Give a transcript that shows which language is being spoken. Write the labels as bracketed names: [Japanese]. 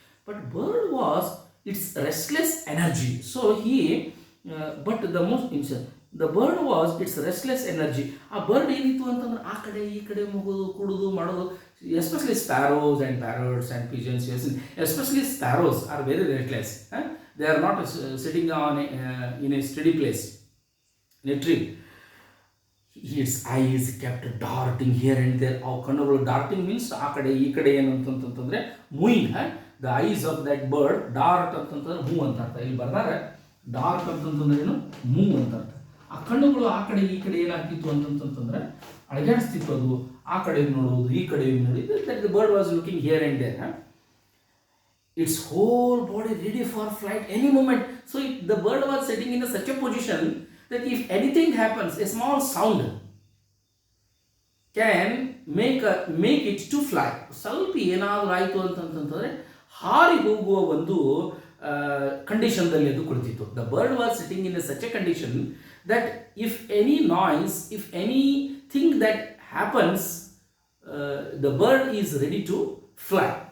[English] But bird was its restless energy. So but the most the bird was its restless energy. [Kannada] ಆ bird ಏನಿತ್ತು ಅಂತಂದ್ರೆ ಆ ಕಡೆ ಈ ಕಡೆ ಮುಗೋದು, ಕುಡಿದು ಮಾಡೋದು. [English] Especially sparrows and parrots and pigeons, especially sparrows are very restless. They are not sitting on in a steady place, in a tree. Its eyes kept darting here and there. Our [Kannada] ಕಣ್ಣುಗಳು [English] darting means [Kannada] ಆ ಕಡೆ ಈ ಕಡೆ ಏನು ಅಂತಂತಂದ್ರೆ moving. [English] The eyes of that bird, dart [Kannada] ಅಂತಂತಂದ್ರೆ [English] move [Kannada] ಅಂತ ಅರ್ಥ. ಇಲ್ಲಿ ಬರ್ತಾರೆ ಡಾರ್ಕ್ ಅಂತಂತಂದ್ರೆ ಏನು, ಮೂವ್ ಅಂತ ಅರ್ಥ. ಆ ಕಣ್ಣುಗಳು ಆ ಕಡೆ ಈ ಕಡೆ ಏನಾಗ್ತಿತ್ತು ಅಂತಂತಂದ್ರೆ ಅಳಗಾಡಿಸ್ತಿತ್ತು. ಅದು ಆ ಕಡೆ ನೋಡೋದು, ಈ ಕಡೆ ನೋಡಿದ್ದು. [English] That the bird was looking here and there. Its whole body ready for flight any moment. So the bird was sitting in such a position that if anything happens, a small sound, can make it to fly. [Kannada] ಸ್ವಲ್ಪ ಏನಾದರೂ ಆಯಿತು ಅಂತಂತಂದರೆ ಹಾರಿ ಹೋಗುವ ಒಂದು ಕಂಡೀಷನ್ದಲ್ಲಿ ಅದು ಕುಳಿತಿತ್ತು. [English] The bird was sitting in such a condition that if any noise, if anything that happens, the bird is ready to fly.